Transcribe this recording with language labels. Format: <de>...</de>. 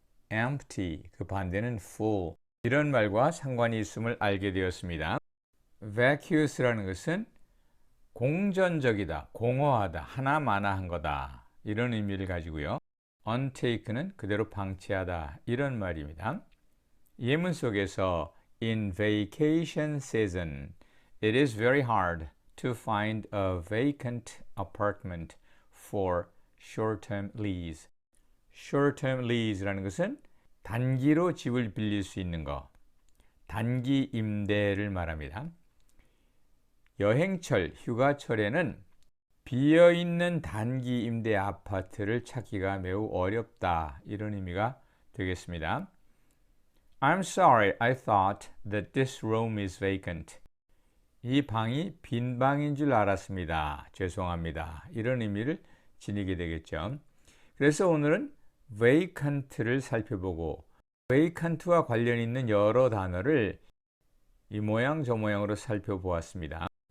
<ko>empty, 그 반대는 full. 이런 말과 상관이 있음을 알게 되었습니다. vacuous라는 것은 공전적이다, 공허하다, 하나마나한 거다 이런 의미를 가지고요. untake는 그대로 방치하다 이런 말입니다. 예문 속에서</ko> <en>In vacation season, it is very hard to find a vacant apartment for short-term lease.</en> <ko>short-term lease라는 것은 단기로 집을 빌릴 수 있는 것, 단기 임대를 말합니다. 여행철, 휴가철에는 비어있는 단기 임대 아파트를 찾기가 매우 어렵다 이런 의미가 되겠습니다.</ko> <en>I'm sorry, I thought that this room is vacant.</en> <ko>이 방이 빈 방인 줄 알았습니다. 죄송합니다. 이런 의미를 지니게 되겠죠. 그래서 오늘은 vacant를 살펴보고 vacant와 관련 있는 여러 단어를 이 모양 저 모양으로 살펴보았습니다.</ko>